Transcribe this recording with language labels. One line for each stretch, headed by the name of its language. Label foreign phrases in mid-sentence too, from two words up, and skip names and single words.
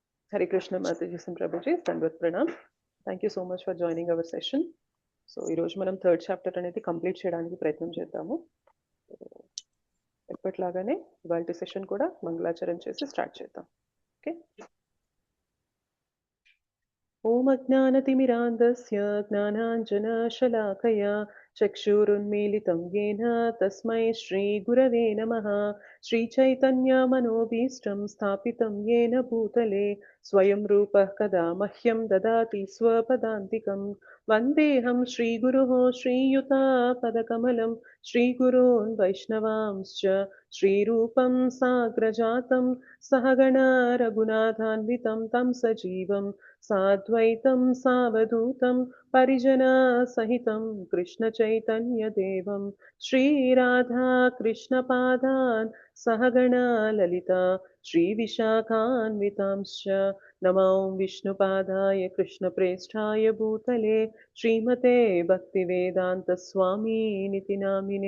English: Hare Krishna Mataji and Prabhuji,
Hindi: दंडवत प्रणाम.
English: Thank you so much for joining our session.
Telugu: సో ఈరోజు మనం
English: third chapter
Telugu: అనేది కంప్లీట్ చేయడానికి ప్రయత్నం చేద్దాము. ఎప్పటిలాగానే ఇవాళ సెషన్ కూడా మంగళాచరణ చేసి స్టార్ట్ చేద్దాం.
Sanskrit: ఓకే. ఓం అజ్ఞానతిమిరాంధస్య జ్ఞానాంజనశలాకయా చక్షురున్మీలితం येन తస్మై శ్రీగురవే నమః. శ్రీచైతన్యమనోభీష్టం స్థాపితం येन భూతలే స్వయం రూపः కదా మహ్యం దదాతి స్వపదాంతికం. వందేహం శ్రీగురోః శ్రీయుతాపదకమలం శ్రీగురోన్ వైష్ణవాంశ్చ శ్రీరూపం సాగ్రజాతం సహగణా రఘునాథాన్వితం తం సజీవం సాద్వైతం సావధూతం పరిజనా సహితం కృష్ణ చైతన్య దేవం శ్రీరాధా కృష్ణ పాదాన్ సహగణా లలిత శ్రీ విశాఖాన్వితాంశ్చ నమో విష్ణుపాదాయ కృష్ణ ప్రేష్ఠాయ భూతలే శ్రీమతే భక్తివేదాంత స్వామినితి నామినే.